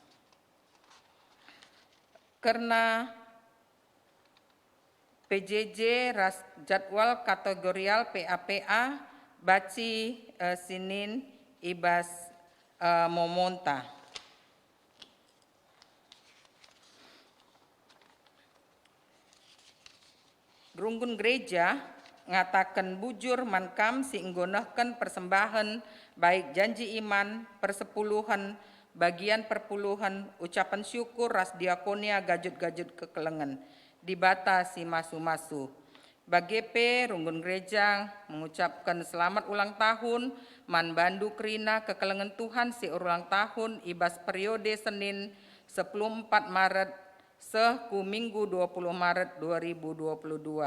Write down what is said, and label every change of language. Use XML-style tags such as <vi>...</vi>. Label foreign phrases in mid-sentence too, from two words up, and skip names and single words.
<btx>Karena PJJ ras jadwal kategorial PAPA baci Sinin ibas momonta. Runggun gereja ngatakan bujur mankam si nggonahkan</btx> <id>persembahan baik janji iman, persepuluhan, bagian perpuluhan, ucapan syukur</id> <btx>ras diakonia gajut-gajut kekelengan, dibatasi masu-masu. Bagepe Runggun gereja</btx> <id>mengucapkan selamat ulang tahun</id> <btx>Man Bandu Krina kekelengan Tuhan si ulang tahun ibas periode Senin 14 Maret ku Minggu 20 Maret 2022.</btx>